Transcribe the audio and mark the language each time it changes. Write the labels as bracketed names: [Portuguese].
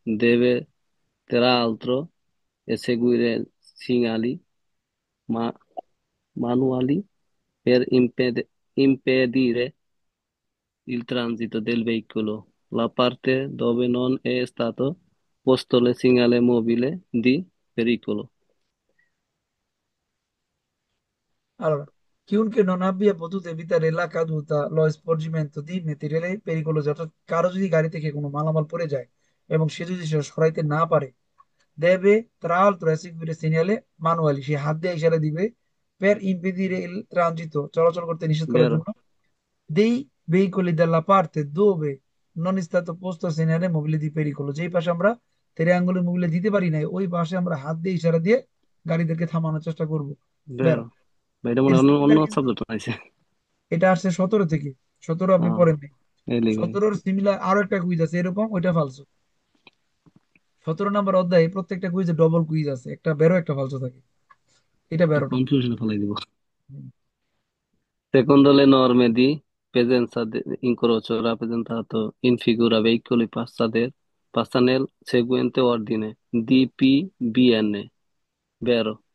[Italian] Deve peraltro eseguire segnali ma- manuali per impedire il transito del veicolo. La parte dove non è stato posto il segnale mobile di pericolo. Allora, chiunque non abbia potuto evitare la caduta, lo sporgimento di materiale pericoloso, [Bangla] অর্থাৎ কারো যদি গাড়ি থেকে কোনো মালামাল পড়ে যায় এবং সে যদি সেটা সরাইতে না পারে, [Italian] deve tra l'altro eseguire segnale manuali, [Bangla] সে হাত দিয়ে ইশারা দিবে [Italian] per impedire il transito, [Bangla] চলাচল করতে নিষেধ করার [Italian] Vero, [Bangla] জন্য, [Italian] dei veicoli dalla parte dove non è stato posto segnale mobile di pericolo, [Bangla] যেই পাশে আমরা তেরে মোবিলে দিতে পারি নাই ওই পাশে আমরা হাত দিয়ে ইশারা দিয়ে গাড়িদেরকে থামানোর চেষ্টা করব। বের। [Italian] vero. [Bangla] ভাই এটা মনে এর হয় অন্য অন্য সিমিলার কিন্তু সাবজেক্ট আছে। এটা আসছে 17 থেকে। 17 আপনি পড়েন নাই। এই লিগে 17-র সিমিলার আরো একটা কুইজ আছে এরকম, ওইটা ফালসো। 17 নম্বর অধ্যায়ে প্রত্যেকটা কুইজে ডবল কুইজ আছে, একটা বেরো একটা ফালসো থাকে। এটা বেরো না। কনফিউশন ফেলাই দিব। [Italian] Secondo le norme di presenza incrocio rappresentato in figura veicoli passa nel seguente ordine: DPBN, vero?